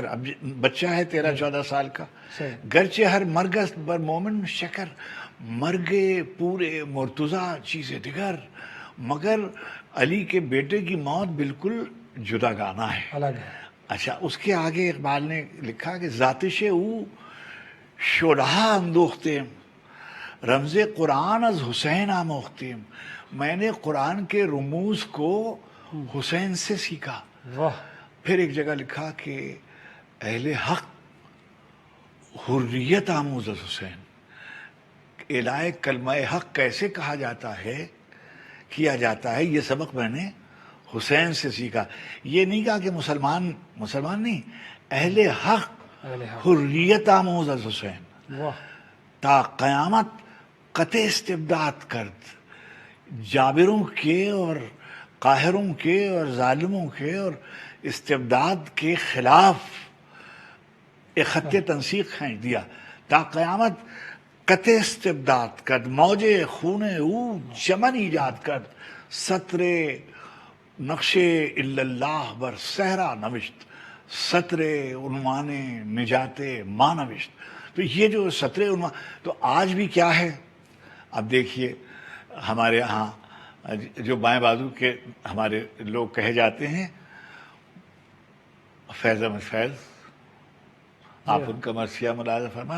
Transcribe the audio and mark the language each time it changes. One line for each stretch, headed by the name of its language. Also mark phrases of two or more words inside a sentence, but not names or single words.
Urdu: اب بچہ ہے 13-14 سال کا.
Persian: گرچہ ہر مرگست بر مومن شکر، مرگے پورے مرتضی چیز دیگر،
Urdu: مگر علی کے بیٹے کی موت بالکل جدا گانا ہے، الگ ہے. اچھا، اس کے آگے اقبال نے لکھا کہ
Persian: ذاتش او شلہا اندوختیم، رمز قرآن از حسین آموختیم.
Urdu: میں نے قرآن کے رموز کو حسین سے سیکھا. واہ. پھر ایک جگہ لکھا کہ
Persian: اہل حق حریت آموز از حسین.
Urdu: الہ کلمہ حق کیسے کہا جاتا ہے، کیا جاتا ہے، یہ سبق میں نے حسین سے سیکھا. یہ نہیں کہا کہ مسلمان نہیں،
Persian: اہل حق حریت آموز از حسین.
Urdu: واہ.
Persian: تا قیامت قطع استبداد کرد،
Urdu: جابروں کے اور قاہروں کے اور ظالموں کے اور استبداد کے خلاف ایک خط تنسیق کھینچ دیا.
Persian: تا قیامت قطع استبداد کرد، موج خون او چمن ایجاد کرد، سطر نقش الا اللہ بر صحرا نوشت، سطر عنوان نجات ما نوشت.
Urdu: تو یہ جو سطر عنوان، تو آج بھی کیا ہے؟ اب دیکھیے، ہمارے ہاں جو بائیں بازو کے ہمارے لوگ کہے جاتے ہیں، فیض احمد فیض، آپ ان کا مرثیہ ملاحظہ فرمائیں.